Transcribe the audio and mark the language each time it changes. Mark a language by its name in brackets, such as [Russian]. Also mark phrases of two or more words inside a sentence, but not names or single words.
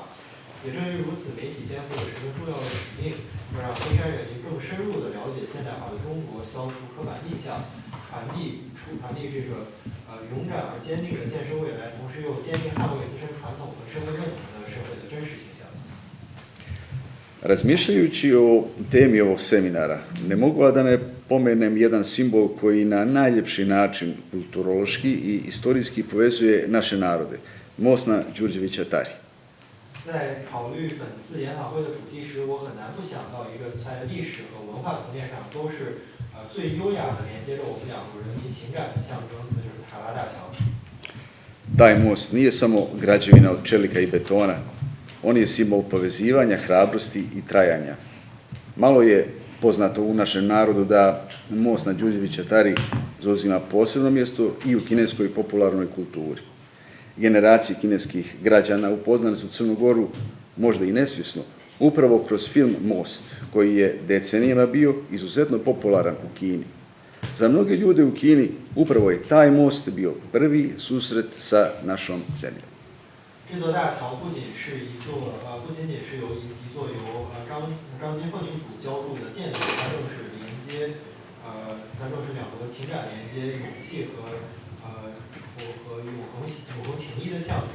[Chinese] 也正因如此，媒体肩负了十分重要的使命，要让黑山人民更深入地了解现代化的中国，消除刻板印象，传递这个勇敢而坚定的建设未来，同时又坚定捍卫自身传统和身份认同的社会的真实形象。 [Serbian] Razmišljajući o temi ovog seminara, ne mogu a da ne pomenem jedan simbol koji na najljepši način kulturološki i istorijski povezuje naše narode, most na Đurđevića Tari. [Chinese] 在考虑本次研讨会的主题时，我很难不想到一个在历史和文化层面上都是最优雅的连接着我们两国人民情感的象征，那就是塔拉大桥。 [Serbian] Taj most nije samo građevina od čelika i betona, on je simbol povezivanja, hrabrosti i trajanja. Malo je poznato u našem narodu da most na Đurđevića Tari zauzima posebno mjesto i u kineskoj popularnoj kulturi. Generacije kineskih građana upoznali su Crnu Goru, možda i nesvjesno, upravo kroz film Most, koji je decenijama bio izuzetno popularan u Kini. Za mnoge ljude u Kini upravo je taj most bio prvi susret sa našom zemljom. [Chinese] 这座大桥不仅是一座一座由张金凤女主浇筑的建筑，它正是两国情感连接、勇气和永恒情谊的象征。